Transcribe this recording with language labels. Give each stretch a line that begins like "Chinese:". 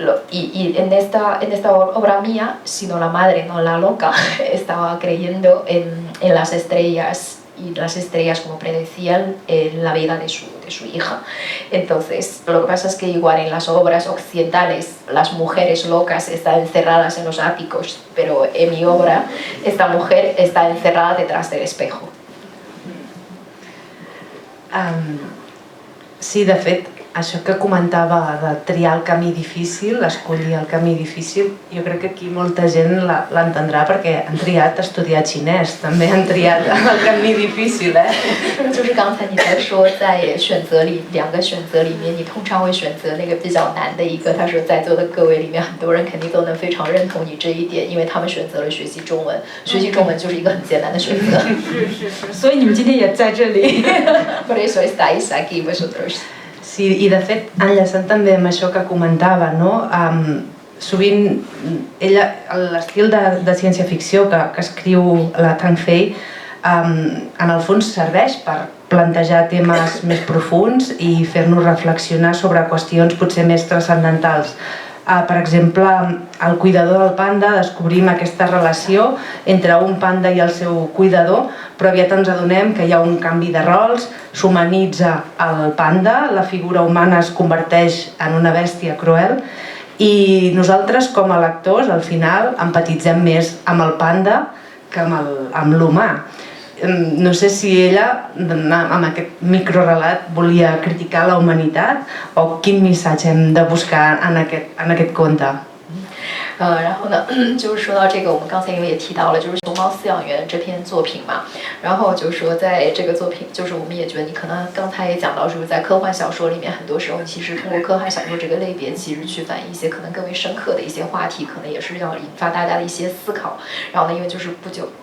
Spanish: Y en esta obra mía, sino la madre, no la loca, estaba creyendo en las estrellas, y las estrellas como predecían la vida de su hija. Entonces, lo que pasa es que igual en las obras occidentales las mujeres locas están encerradas en los áticos, pero en mi obra esta mujer está encerrada detrás del espejo.
Catalan: Sí, de fet, això que comentava de triar el camí difícil, escollir el camí difícil, jo crec que aquí molta gent l'entendrà perquè han triat estudiar xinès, també han triat el camí difícil,
Chinese: 就是刚才你在说，在选择里2个选择里面，你通常会选择那个比较难的一个。他说，在座的各位里面，很多人肯定都能非常认同你这一点，因为他们选择了学习中文，学习中文就是一个很艰难的选择。是，所以你们今天也在这里。
Spanish: Por eso estáis aquí vosotros.
Catalan: Sí, i de fet, enllaçant també amb això que comentava, no? Sovint ella, l'estil de ciència-ficció que escriu la Tang Fei, en el fons serveix per plantejar temes més profuns i fer-nos reflexionar sobre qüestions potser més transcendentals. Per exemple, al cuidador del panda descobrim aquesta relació entre un panda i el seu cuidador, però aviat ens adonem que hi ha un canvi de rols, s'humanitza el panda, la figura humana es converteix en una bèstia cruel i nosaltres com a lectors al final empatitzem més amb el panda que amb l'humà. No sé si ella, amb aquest microrelat, volia criticar la humanitat o quin missatge hem de buscar en aquest conte.
Chinese: 然后呢，就是说到这个，我们刚才因为也提到了，就是《熊猫饲养员》这篇作品嘛，然后就是说在这个作品，就是我们也觉得你可能刚才也讲到，就是在科幻小说里面，很多时候你其实通过科幻小说这个类别，其实去反映一些可能更为深刻的一些话题，可能也是要引发大家的一些思考。然后呢，因为就是不久。